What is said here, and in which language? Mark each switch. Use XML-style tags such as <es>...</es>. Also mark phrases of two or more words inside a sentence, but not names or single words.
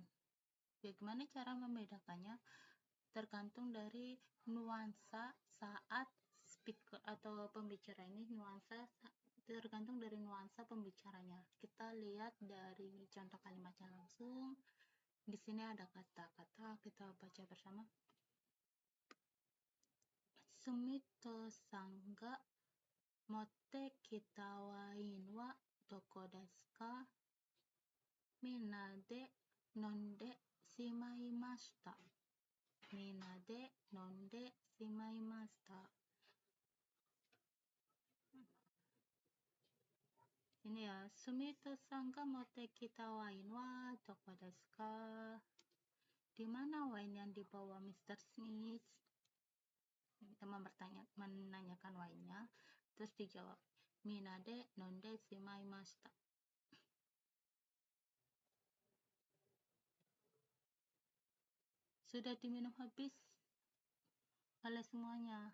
<id>Bagaimana cara membedakannya? Tergantung dari nuansa saat speaker atau pembicara ini, tergantung dari nuansa pembicaranya. Kita lihat dari contoh kalimatnya langsung. Di sini ada kata-kata, kita baca bersama.</id> <ja>スミトさんが持ってきたワインはどこですか? みんなで飲んでしまいました. みんなで飲んでしまいました.</ja> <id>Ini ya,</id> <ja>スミトさんが持ってきたワインはどこですか?</ja> <id>Di mana wine yang dibawa Mr. Smith? Kita menanyakan wine-nya, terus dijawab</id> <ja>みんなで飲んでしまいました.</ja> <id>Sudah diminum habis oleh semuanya.</id>